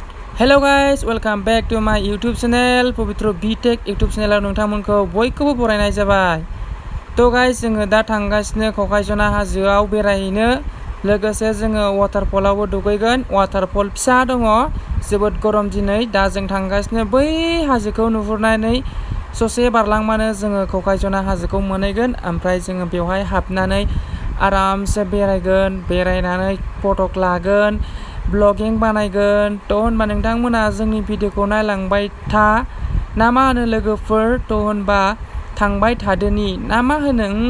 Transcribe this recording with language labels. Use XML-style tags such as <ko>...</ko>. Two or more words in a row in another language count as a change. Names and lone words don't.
<en>Hello guys, welcome back to my YouTube channel Pabitra BTech YouTube channel</en> <brx>नोंथांमोनखौ बयखौबो बरायनाय जाबाय। तो गाइस जोङो दा थांगासिनो ककायजना हाजोआव बेरायहैनो लोगोसे जोङो वाटारफलावबो दुगैगोन। वाटारफल फिसा दङ जोबोद गरम दिनै दा जों थांगासिनो बै हाजोखौ नुहुरनानै ससे बारलांबानो जोङो ककायजना हाजोखौ मोनहैगोन ओमफ्राय जोङो बेवहाय हाबनानै आरामसे बेरायगोन बेरायनानै फटक लागोन ब्लगिं बानायगोन थ' होनबा नोंथांमोना जोंनि भिडिअखौ नायलांबाय था ना मा होनो लोगोफोर थ' होनबा थांबाय थादोनि ना मा होनो</brx>